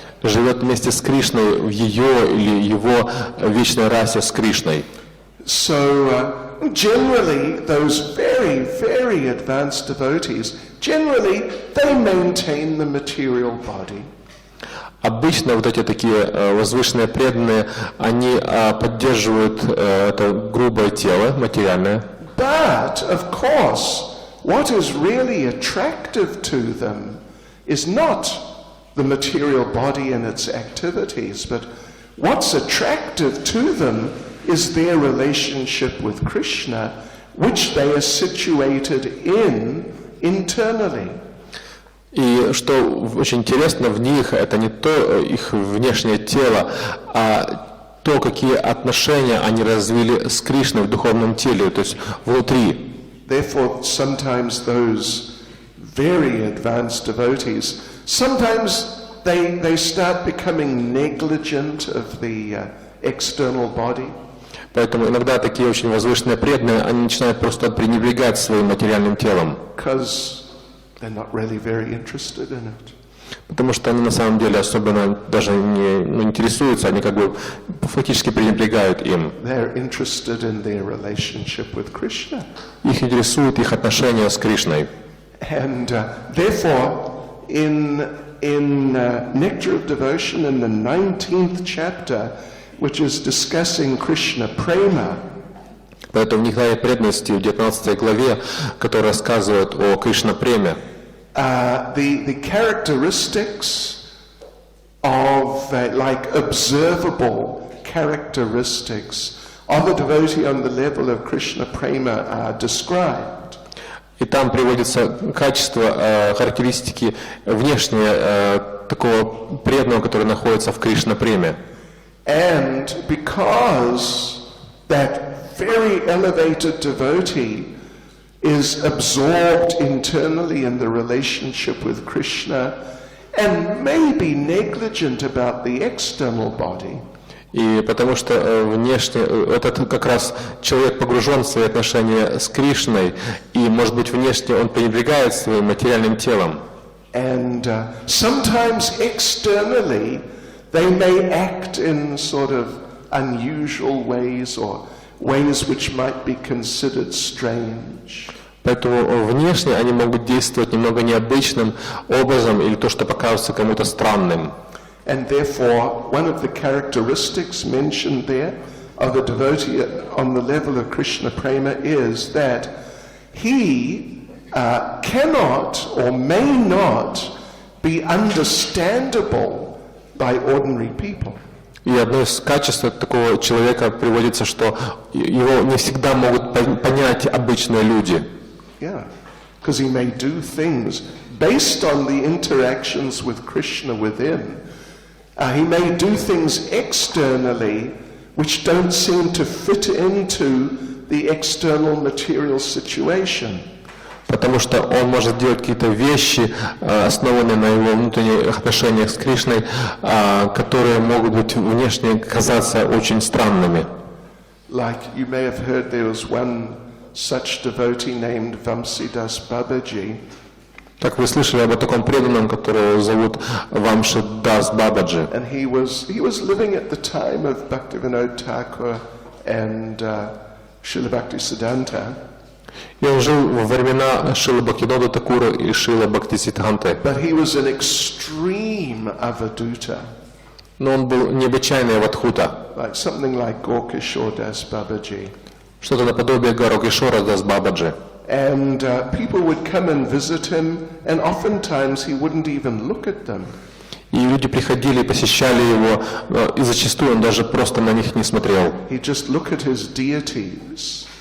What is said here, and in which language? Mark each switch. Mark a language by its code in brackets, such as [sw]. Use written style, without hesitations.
[ru] Живет вместе с Кришной в ее или его вечной расе с Кришной. [en] So generally, those very, very advanced devotees, generally they maintain the material body. [ru] Обычно вот эти такие возвышенные преданные, они поддерживают это грубое тело, материальное. [en] But, of course, what is really attractive to them is not the material body and its activities, but what's attractive to them is their relationship with Krishna, which they are situated in internally. [ru] И что очень интересно в них, это не то их внешнее тело, а то, какие отношения они развили с Кришной в духовном теле, то есть внутри. [en] Therefore, sometimes those very advanced devotees, sometimes they start becoming negligent of the external body. [ru] Поэтому иногда такие очень возвышенные преданные, они начинают просто пренебрегать своим материальным телом. [en] They're not really very interested in it. [ru] Потому что они на самом деле особенно даже не интересуются, они как бы фактически пренебрегают им. [en] They're interested in their relationship with Krishna. [ru] Их интересует их отношения с Кришной. [en] And therefore, in Nectar of Devotion, in the 19th chapter, which is discussing Krishna Prema, [ru] Поэтому в Нектаре преданности в 19 главе, которая рассказывает о Кришна-преме, [en] the characteristics of like observable characteristics of a devotee on the level of Krishna Prema are described. [ru] и там приводятся качества, характеристики внешние такого преданного, который находится в Кришна-преме. [en] And because that very elevated devotee is absorbed internally in the relationship with Krishna and may be negligent about the external body. [ru] И потому что внешне этот как раз человек погружен в свои отношения с Кришной, и, может быть, внешне он пренебрегает своим материальным телом. [en] And sometimes externally they may act in sort of unusual ways or ways which might be considered strange. [ru] Поэтому внешне они могут действовать немного необычным образом или то, что покажется кому-то странным. [en] And therefore, one of the characteristics mentioned there of a devotee on the level of Krishna Prema is that he cannot or may not be understandable by ordinary people. [ru] И одно из качеств такого человека приводится, что его не всегда могут понять обычные люди. [en] Yeah, because he may do things based on the interactions with Krishna within, he may do things externally which don't seem to fit into the external material situation. [ru] Потому что он может делать какие-то вещи, основанные на его внутренних отношениях с Кришной, которые могут быть внешне казаться очень странными. [en] Like you may have heard there was one such devotee named Vamsidas Babaji. [ru] Так вы слышали об таком преданном, которого зовут Вамшидас Бабаджи. [en] And he was living at the time of Bhaktivinoda Thakur and Srila Bhaktisiddhanta. [ru] И он жил во времена Шрилы Бхактивинода Такура и Шрилы Бхактисиддханты. [en] But he was an extreme avaduta. [ru] Но он был необычайный аватхута. [en] Like something like Gorkishore Das Babaji. [ru] Что-то наподобие Горокишора Дас Бабаджи. [en] And people would come and visit him, and oftentimes he wouldn't even look at them. [ru] И люди приходили и посещали его, и зачастую он даже просто на них не смотрел. [en] He'd just look at his deities.